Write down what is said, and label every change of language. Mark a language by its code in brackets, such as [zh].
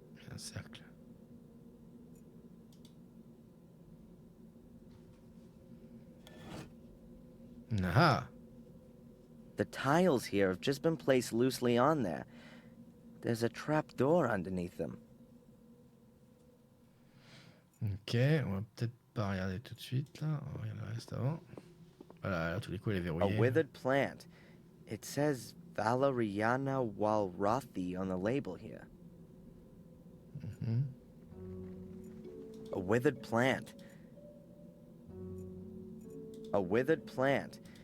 [fr] Un cercle. Aha! [en] The tiles here have just been placed loosely on there. There's a trap door underneath them. [fr] Ok, on va peut-être pas regarder tout de suite là. On va regarder le reste avant. Voilà, à tous les coups, elle est [en] A [fr] verrouillée. [en] withered plant. It says Valeriana walrathi on the label here. Mhm. A withered plant. A withered plant.